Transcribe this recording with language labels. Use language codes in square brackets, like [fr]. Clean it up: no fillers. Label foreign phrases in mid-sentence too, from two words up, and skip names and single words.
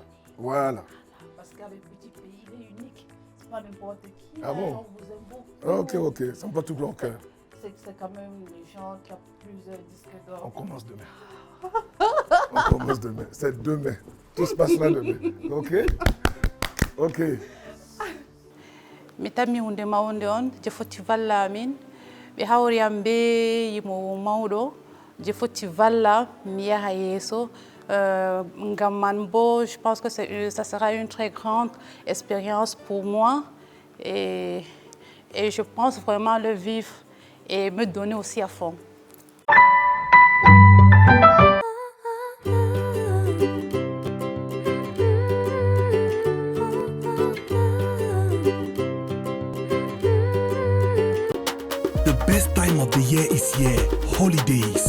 [fr] Voilà. Parce qu'avec Petit Pays, il est unique. C'est pas n'importe qui. Ah bon? On vous aime beaucoup. Ok, ça me va tout au cœur. C'est quand même les gens qui ont plusieurs disques d'or. On commence demain. On commence demain. C'est demain. Tout se passera demain. Ok. [ff] Mi tammi hunde mawnde on je foti valla amin ɓe hawri am be yimowo mawɗo je foti valla mi yaha yeeso ngam man bo [fr] je pense que ça sera une très grande expérience pour moi et je pense vraiment le vivre et me donner aussi à fond. [en] Best time of the year is here, holidays.